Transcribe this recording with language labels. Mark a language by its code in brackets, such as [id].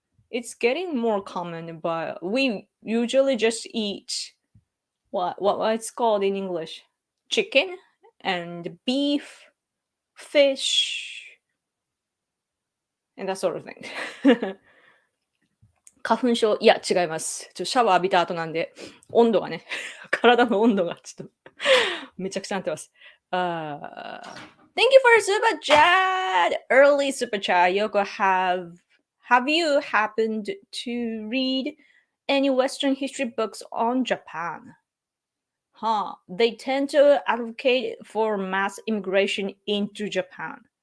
[en] It's getting more common, but we usually just eat what it's called in English, chicken and beef, fish, and that sort of thing. [ja] 花粉症、いや、違います。シャワー浴びた後なんで、温度がね、体の温度がちょっとめちゃくちゃなってます。 [en] Thank you for super chat. Early super chat. Yoko, have you happened to read any Western history books on Japan? Huh. They tend to advocate for mass immigration into Japan.